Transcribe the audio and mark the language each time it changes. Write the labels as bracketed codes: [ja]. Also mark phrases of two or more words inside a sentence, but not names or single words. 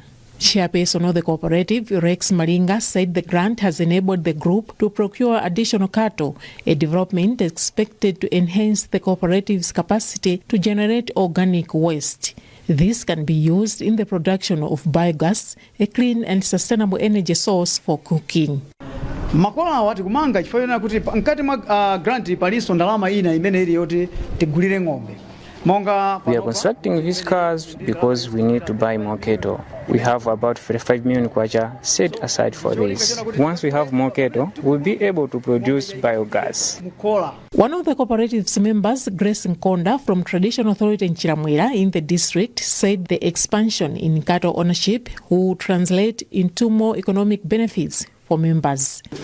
[en] Chairperson of the cooperative, Rex Malinga, said the grant has enabled the group to procure additional cattle, a development expected to enhance the cooperative's capacity to generate organic waste. This can be used in the production of biogas, a clean and sustainable energy source for cooking. [ny] Makola wati kumanga chifukwa kuti nkati mwa grant paliso ndalama ina imene ili yoti tigulire ng'ombe. [en] We are constructing these cars because we need to buy more cattle. We have about 45 million kwacha set aside for this. Once we have more cattle, we'll be able to produce biogas. One of the cooperative's members, Grace Nkonda from Traditional Authority in Chiramwira in the district, said the expansion in cattle ownership will translate into more economic benefits for members.